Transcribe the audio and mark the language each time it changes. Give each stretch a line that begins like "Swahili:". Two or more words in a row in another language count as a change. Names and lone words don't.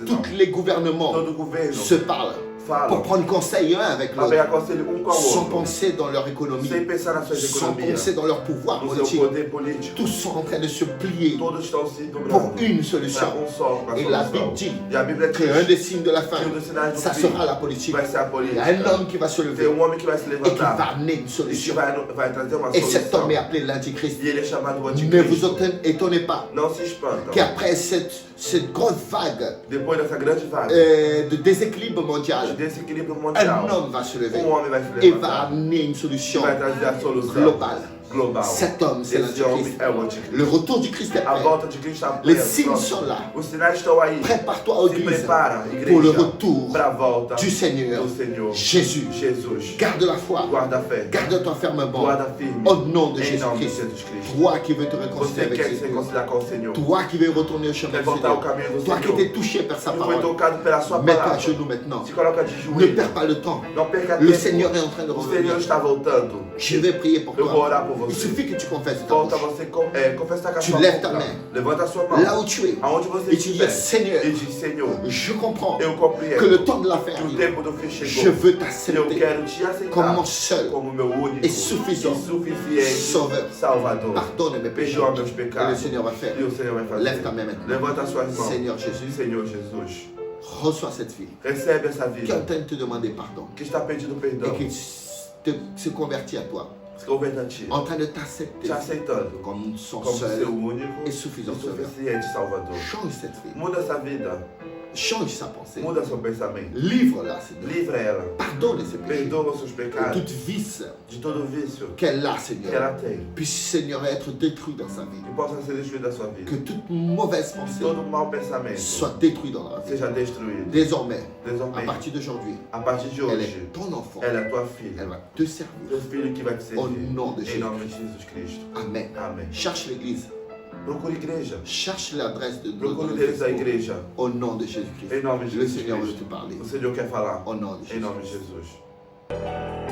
French: Tous les gouvernements
Portuguese: Todo governo
French: se parlent pour
Portuguese: fala
French: prendre conseil un avec
Portuguese: para pegar
French: l'autre,
Portuguese: conselho um com o
French: sans
Portuguese: outro,
French: penser dans leur économie,
Portuguese: sem pensar nas suas
French: sans
Portuguese: economias,
French: penser dans leur pouvoir
Portuguese: no seu
French: politique.
Portuguese: poder político.
French: Tous sont en train de se plier
Portuguese: Todos estão se
French: pour
Portuguese: dobrando
French: une
Portuguese: para
French: solution.
Portuguese: só, para a
French: Et la
Portuguese: solução.
French: Bible dit
Portuguese: E a Bíblia
French: que un
Portuguese: diz
French: des signes de la fin,
Portuguese: que um dos sinais do
French: ça
Portuguese: fim
French: sera la politique.
Portuguese: vai ser a
French: Il y a un
Portuguese: política.
French: homme qui va se
Portuguese: Tem
French: lever
Portuguese: um homem que vai se
French: et qui va
Portuguese: levantar
French: amener une
Portuguese: e que
French: solution.
Portuguese: vai trazer uma
French: Et cet
Portuguese: solução.
French: homme est appelé l'Antichrist.
Portuguese: E ele é chamado o
French: Ne vous
Portuguese: anticristo.
French: étonnez pas
Portuguese: Não se espantam.
French: qu'après cette grande vague
Portuguese: Depois dessa grande vaga
French: de déséquilibre mondial,
Portuguese: desse equilíbrio
French: un
Portuguese: mundial,
French: homme va se lever
Portuguese: homem vai se
French: et va
Portuguese: levantar
French: amener une
Portuguese: e
French: solution
Portuguese: vai trazer a solução
French: globale.
Portuguese: global.
French: Cet homme, c'est
Portuguese: Esse homem
French: l'Antichrist.
Portuguese: é o anticristo.
French: Le retour du Christ est
Portuguese: A
French: prêt.
Portuguese: volta de Cristo está
French: Les
Portuguese: perto.
French: signes sont là.
Portuguese: Os sinais estão aí.
French: Prépare-toi, ô
Portuguese: Se
French: Église,
Portuguese: prepara,
French: pour le
Portuguese: igreja,
French: retour
Portuguese: para a volta
French: du Seigneur
Portuguese: do Senhor
French: Jésus.
Portuguese: Jesus.
French: Garde la foi.
Portuguese: Guarda a fé.
French: Garde-toi fermement.
Portuguese: Guarda firme.
French: Au nom de
Portuguese: Em nome de
French: Jésus-Christ.
Portuguese: Jesus Cristo.
French: Toi qui veux te réconcilier
Portuguese: Você
French: avec
Portuguese: quer se
French: Jésus.
Portuguese: reconciliar com o Senhor.
French: Toi qui veux retourner au chemin
Portuguese: Quer
French: du
Portuguese: voltar ao
French: Seigneur.
Portuguese: caminho do
French: Toi qui
Portuguese: Senhor.
French: étais touché par sa
Portuguese: Que foi
French: parole.
Portuguese: tocado pela sua
French: Mets-toi à
Portuguese: palavra.
French: genoux maintenant.
Portuguese: Se coloca de
French: Ne
Portuguese: joelho.
French: perds pas le temps.
Portuguese: Não perca
French: Le
Portuguese: tempo.
French: Seigneur est en train de
Portuguese: O Senhor
French: revenir.
Portuguese: está voltando.
French: Je vais prier pour
Portuguese: Eu vou
French: toi.
Portuguese: orar por
French: Il
Portuguese: você.
French: suffit que tu confesses ta
Portuguese: Volta
French: bouche.
Portuguese: você confessar com a
French: Tu
Portuguese: sua
French: lèves ta
Portuguese: boca.
French: main.
Portuguese: Levanta a sua mão.
French: Là où tu es.
Portuguese: Aonde você
French: Et tu dis,
Portuguese: estiver.
French: Seigneur,
Portuguese: E diz, Senhor,
French: je comprends
Portuguese: eu compreendo
French: que le temps de la fin
Portuguese: que o
French: arrive.
Portuguese: tempo do fim
French: Je
Portuguese: chegou.
French: veux
Portuguese: Eu
French: t'accepter
Portuguese: quero te aceitar
French: comme mon seul
Portuguese: como meu único
French: et suffisant
Portuguese: e suficiente
French: Sauveur.
Portuguese: Salvador.
French: Pardonne mes péchés.
Portuguese: Perdoa meus
French: Et le
Portuguese: pecados.
French: Seigneur va faire.
Portuguese: E o Senhor vai fazer.
French: Lève ta main maintenant.
Portuguese: Levanta as suas mãos.
French: Seigneur Jésus,
Portuguese: Senhor Jesus,
French: reçois cette fille
Portuguese: recebe essa
French: qui est
Portuguese: vida
French: en train de te demander pardon
Portuguese: que está pedindo perdão.
French: et qui se convertit à toi,
Portuguese: Se converta a ti.
French: en train de t'accepter
Portuguese: Te aceitando
French: comme son
Portuguese: como seu
French: seul
Portuguese: único
French: et
Portuguese: e
French: suffisant Sauveur.
Portuguese: suficiente Salvador.
French: Change cette fille,
Portuguese: Muda essa vida.
French: change sa pensée,
Portuguese: Muda seu pensamento.
French: livre-la, Seigneur.
Portuguese: Livra ela.
French: Pardonne ses péchés,
Portuguese: Perdoa os seus
French: de
Portuguese: pecados.
French: toute vice
Portuguese: De todo vício
French: qu'elle a,
Portuguese: que
French: Seigneur,
Portuguese: ela tem.
French: puisse, Seigneur, être détruit dans sa vie.
Portuguese: Que possa ser destruído da sua vida.
French: Que toute mauvaise
Portuguese: Que
French: pensée
Portuguese: todo mau pensamento
French: soit détruite dans la vie.
Portuguese: seja destruído.
French: Désormais, à Désormais, partir d'aujourd'hui,
Portuguese: a partir de
French: elle
Portuguese: hoje,
French: est ton enfant.
Portuguese: ela é tua filha.
French: Elle va te servir.
Portuguese: Teu filho que vai te servir.
French: Au nom de
Portuguese: Em
French: Jésus.
Portuguese: nome de Jesus Cristo.
French: Amen.
Portuguese: Amém.
French: Cherche l'église.
Portuguese: Procure igreja.
French: Cherche l'adresse de
Portuguese: Procure o
French: notre
Portuguese: endereço da
French: Facebook.
Portuguese: igreja.
French: Au nom de Jésus-Christ.
Portuguese: Em nome de
French: Le
Portuguese: Jesus
French: Seigneur veut
Portuguese: Cristo.
French: te parler.
Portuguese: O Senhor quer falar.
French: Au nom de
Portuguese: Em nome de
French: Jésus.
Portuguese: Jesus.